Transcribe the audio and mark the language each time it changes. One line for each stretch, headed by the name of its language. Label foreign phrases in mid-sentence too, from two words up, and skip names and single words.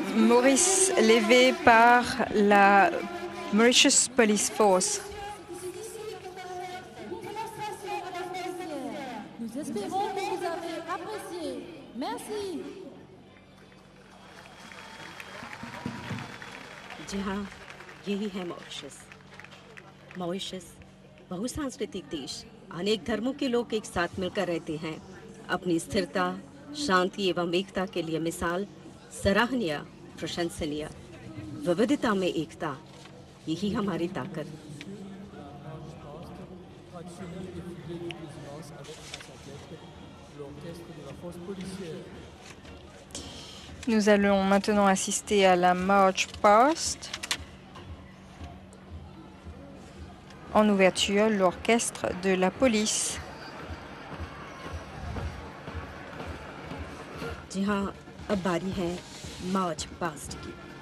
French: Maurice levé par la Mauritius Police Force. Nous espérons que vous avez apprécié. Merci.
Hindi: जी हाँ, यही है मॉरिशस। मॉरिशस बहुसांस्कृतिक देश, अनेक धर्मों के लोग एक साथ मिलकर रहते हैं। अपनी स्थिरता, शांति एवं एकता के लिए मिसाल, सराहनीय, प्रशंसनीय। विविधता में एकता, यही हमारी ताकत।
French: Nous allons maintenant assister à la
English: March Past.
French: En ouverture, l'orchestre de la police.
Hindi: जी हाँ, अब बारी है
English: March Past
Hindi: की।